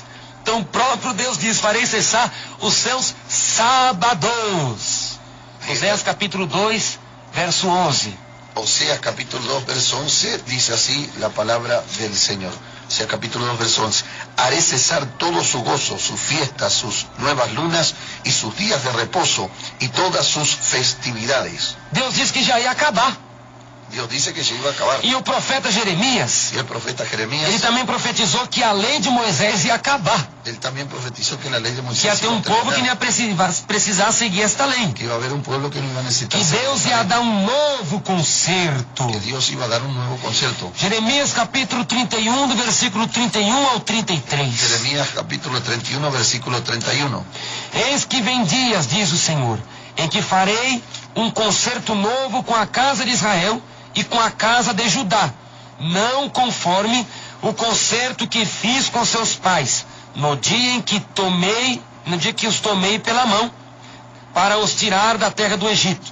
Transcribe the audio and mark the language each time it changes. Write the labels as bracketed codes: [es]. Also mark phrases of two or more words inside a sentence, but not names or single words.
[pt] Então o próprio Deus diz: farei cessar os seus sábados. Oséias capítulo 2, verso 11. [es] Oseas capítulo 2, verso 11, dice así la palabra del Señor. Oseas capítulo 2, verso 11. Haré cesar todo su gozo, sus fiestas, sus nuevas lunas y sus días de reposo y todas sus festividades. [pt] Deus diz que já ia acabar. [es] Dios dice que se iba a acabar. [pt] E o profeta Jeremias, [es] Y el profeta Jeremías, [pt] ele também profetizou que a lei de Moisés ia acabar. [es] él también profetizó que la ley de [pt] Que ia [es] Moisés [pt] ter [es] iba a [pt] povo que não [es] terminar, [pt] ia precisar seguir esta lei. [es] que iba a haber un pueblo que no iba a necesitar [pt] Que [es] seguir [pt] Deus [es] esta [pt] ia [es] ley, [pt] dar novo concerto. [es] que Dios iba a dar un nuevo concierto. [pt] Jeremias capítulo 31, do versículo 31 ao 33. [es] Jeremías capítulo 31, versículo 31. [pt] Eis que vem dias, diz o Senhor, em que farei um concerto novo com a casa de Israel e com a casa de Judá, não conforme o concerto que fiz com seus pais, no dia que os tomei pela mão, para os tirar da terra do Egito.